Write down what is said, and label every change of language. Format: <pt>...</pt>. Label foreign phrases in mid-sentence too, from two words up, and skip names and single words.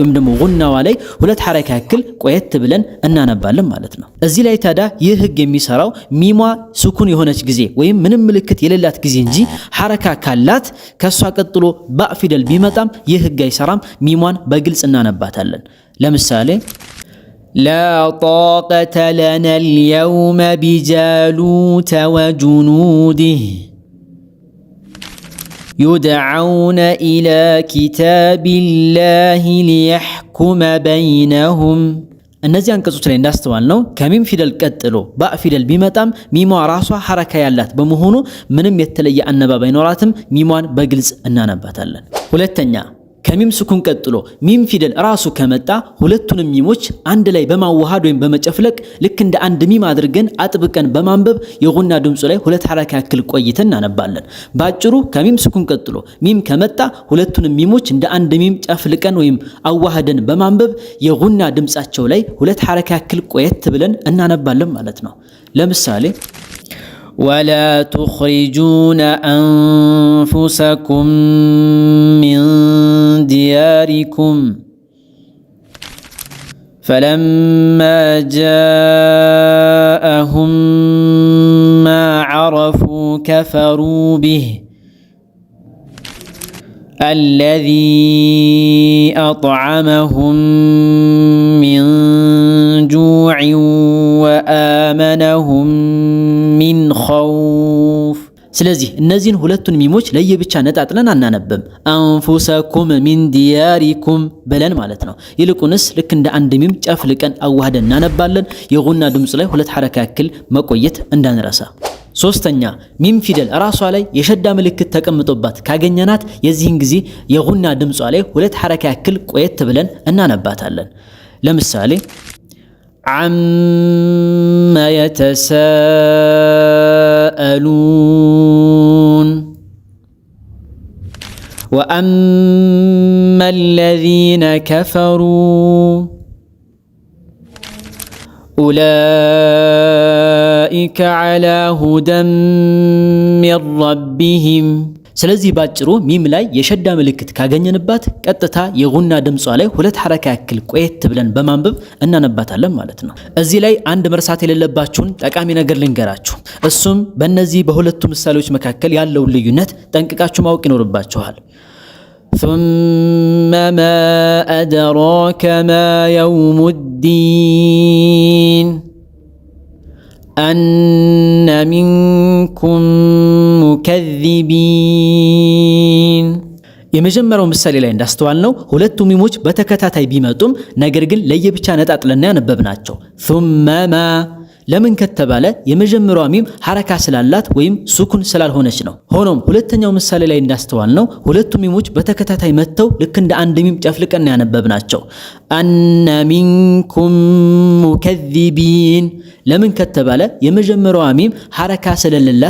<am>ወይም ደግሞ ጉናዋ ላይ ሁለት ሐረካ ያክል ቆየት ብለን እናነባለን ማለት ነው። እዚህ ላይ ታዲያ ይህ ህግ የሚሰራው ሚሟ ሱኩን የሆነች ጊዜ ወይም ምንም ምልክት የሌላት ጊዜ እንጂ ሐረካ ካላት ከሷ ቀጥሎ ባእ ፊደል ቢመጣም ይህ ህግ አይሰራም። ሚሟን በግልጽ እናነባታለን። ለምሳሌ</am> <ar>لا طاقة لنا اليوم بجالوت وجنوده يدعون إلى كتاب الله ليحكم بينهم</ar> <am>እነዚህ አንቀጾች ላይ እንዳስተዋል ነው ከሚም ፊደል ቀጥሎ ባእ ፊደል ቢመጣም ሚሟ ራሷ ሐረካ ያላት በመሆኑ ምንም የተለየ አነባብ አይኖራትም። ሚሟን በግልጽ እናነባታለን። ሁለተኛ ከሚም ሱኩን ቀጥሎ ሚም ፊደል ራሱ ከመጣ ሁለቱንም ሚሞች አንድ ላይ በማዋሃድ ወይም በመጨፍለቅ ልክ እንደ አንድ ሚም አድርገን አጥብቀን በማንበብ የጉና ድምጹ ላይ ሁለት ሐረካ ያክል ቆይተን እናነባለን። ባጭሩ ከሚም ሱኩን ቀጥሎ ሚም ከመጣ ሁለቱንም ሚሞች እንደ አንድ ሚም ጨፍልቀን ወይም አዋህደን በማንበብ የጉና ድምጻቸው ላይ ሁለት ሐረካ ያክል ቆየት ብለን እናነባለን ማለት ነው። ለምሳሌ</am> <ar>ولا تخرجون أنفسكم من دياركم فلما جاءهم ما عرفوا كفروا به الذي أطعمهم من جوع وآمنهم من خوف</ar> <am>ስለዚህ እነዚህን ሁለቱን ሚሞች ለየብቻ ነጣጥለን አናነብም።</am> <ar>أنفسكم من دياركم</ar> <am>ብለን ማለት ነው። ይልቁንስ ልክ እንደ አንድ ሚም ጨፍልቀን አዋህደን እናነባለን። የጉና ድምጽ ላይ ሁለት ሐረካ ያክል መቆየት እንዳንረሳ። ሶስተኛ ሚም ፊደል ራሷ ላይ የሸዳ ምልክት ተቀምጦባት ካገኘናት የዚህን ጊዜ የጉና ድምጿ ላይ ሁለት ሐረካ ያክል ቆየት ብለን እናነባታለን። ለምሳሌ عما</am> <ar>يتساءلون وأما الذين كفروا أولئك على هدى من ربهم</ar> <am>ስለዚህ ባጭሩ ሚም ላይ የሸዳ ምልክት ካገኘንባት ቀጥታ የጉና ድምጿ ላይ ሁለት ሐረካ ያክል ቆየት ብለን በማንበብ እናነባታለን ማለት ነው። እዚህ ላይ አንድ መርሳት የሌለባችሁን ጠቃሚ ነገር ልንገራችሁ። እሱም በእነዚህ በሁለቱ ምሳሌዎች መካከል ያለውን ልዩነት ጠንቅቃችሁ ማወቅ ይኖርባችኋል።</am> <ar>ثم ما أدراك ما يوم الدين أن منكم مكذبين</ar> <am>የመጀመሪያው ምሳሌ ላይ እንዳስተዋልነው ሁለቱ ሚሞች በተከታታይ ቢመጡም ነገር ግን ለየብቻ ነጣጥለና ያነበብናቸው</am> <ar>ثم ما</ar> <am>ለምን ከተባለ የመጀመሪያው ሚም ሐረካ ስላላት ወይም ሱኩን ስላልሆነች ነው። ሆኖም ሁለተኛው ምሳሌ ላይ እንዳስተዋልነው ሁለቱ ሚሞች በተከታታይ መተው ልክ እንደ አንድ ሚም ጨፍልቀና ያነበብናቸው</am> <ar>أن منكم مكذبين</ar> <am>ለምን ከተባለ የመጀመሪያው ሚም ሐረካ ስለሌላት</am>